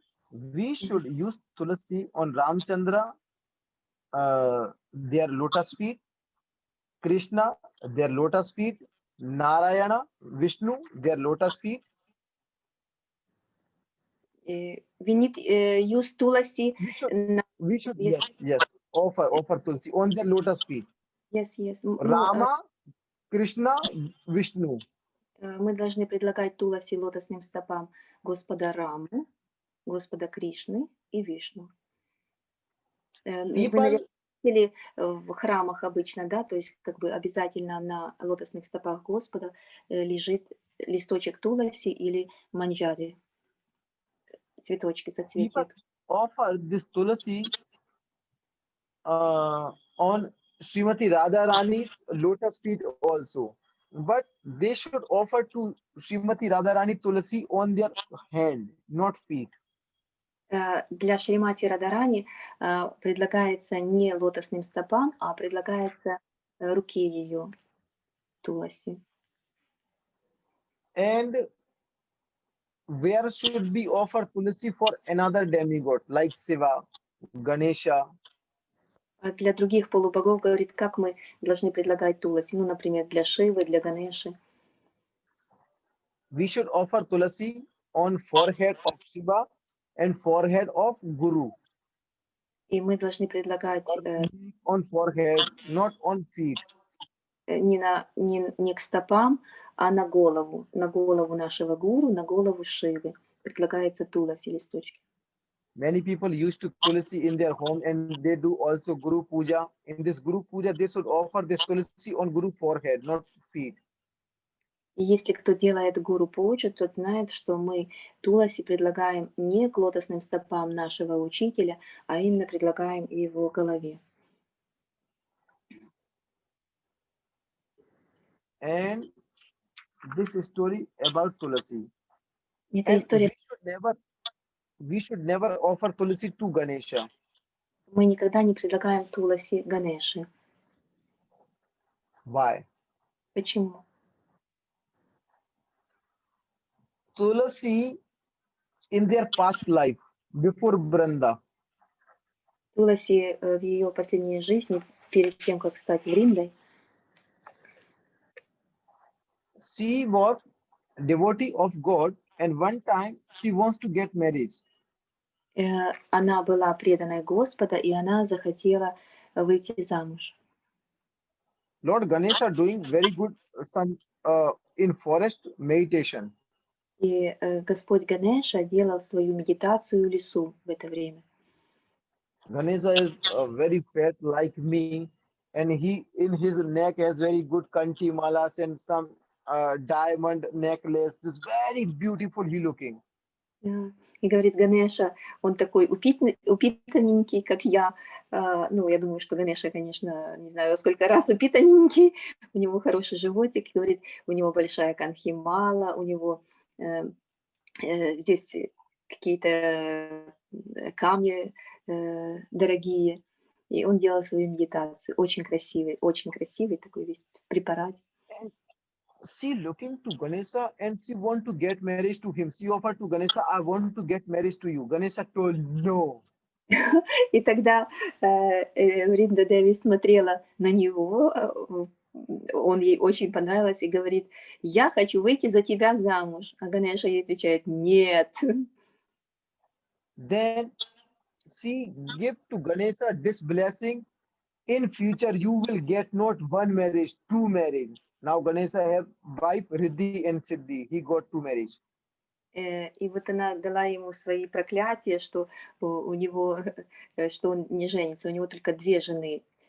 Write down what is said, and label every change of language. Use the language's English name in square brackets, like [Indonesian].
[English] We should use Tulasi on Ramchandra, their lotus feet, Krishna, their lotus feet, Narayana, Vishnu, their lotus feet. We need use Tulasi. We should, Yes. yes, offer Tulsi on their lotus feet. Yes. [Russian] Ну, [English] Rama, Krishna, Vishnu. [Russian] мы должны предлагать Туласи лотосным стопам Господа Рамы, Господа Кришны и Вишну. Вы, [English] People, [Russian] наверное, видели в храмах обычно, да, то есть как бы обязательно на лотосных стопах Господа лежит листочек Туласи или манджари, цветочки, соцветия. [English] people offer this Tulasi on Srimati Radharani's lotus feet also. But they should offer to Srimati Radharani Tulasi on their hand, not feet. [Russian] Для Шримати Радарани предлагается не лотосным стопам, а предлагается руке ее Туласи. [English] And where should be offered Tulasi for another demigod like Shiva, Ganesha? [Russian] А для других полубогов говорит, как мы должны предлагать Туласи, ну, например, для Шивы, для Ганеши. [English] We should offer Tulasi on forehead of Shiva and forehead of Guru. [Russian] И мы должны предлагать [English] On forehead, not on feet. [Russian] не к стопам, а на голову нашего гуру, на голову Шивы. Предлагается Туласи листочки. [English] Many people used to Tulasi in their home and they do also Guru Puja. In this Guru Puja, they should offer this Tulasi on Guru forehead, not feet. [Russian] И если кто делает гуру пуджу, тот знает, что мы Туласи предлагаем не к лотосным стопам нашего учителя, а именно предлагаем его голове. [English] And this story about Tulasi. [Russian] Это [English] And [Russian] история. [English] we should never offer Tulasi to Ganesha. [Russian] Мы никогда не предлагаем Туласи Ганеши. [English] Why? [Russian] Почему? [English] Tulasi in their past life, before Branda, [Russian] Туласи в ее последней жизни, перед тем, как стать Вриндой, [English] she was devotee of God and one time she wants to get married. [Russian] она была преданной Господа, и она захотела выйти замуж. [English] Lord Ganesha doing very good some in forest meditation. [Russian] И Господь Ганеша делал свою медитацию в лесу в это время. [English] Ganesha is very fat like me, and he in his neck has very good kanti malas and some diamond necklace. This very beautiful he looking. [Russian] Да. И говорит Ганеша, он такой упитанненький, как я. Ну, я думаю, что Ганеша, конечно, не знаю, во сколько раз упитанненький. У него хороший животик. Говорит, у него большая канхимала, у него э, здесь какие-то камни дорогие. И он делал свою медитацию. Очень красивый такой весь препарат. [English] And she looking to Ganesha and she want to get married to him. She offered to Ganesha, I want to get married to you. Ganesha told no. [Russian] И тогда Ринда Деви смотрела на него, он ей очень понравился и говорит, я хочу выйти за тебя замуж. А Ганеша ей отвечает, нет. [English] Then she give to Ganesha this blessing. In future, you will get not one marriage, two marriage. Now Ganesha have wife Riddhi and Siddhi. He got two marriage. [Russian] И вот она дала ему свои проклятия, что у него, что он не женится. У него только две жены.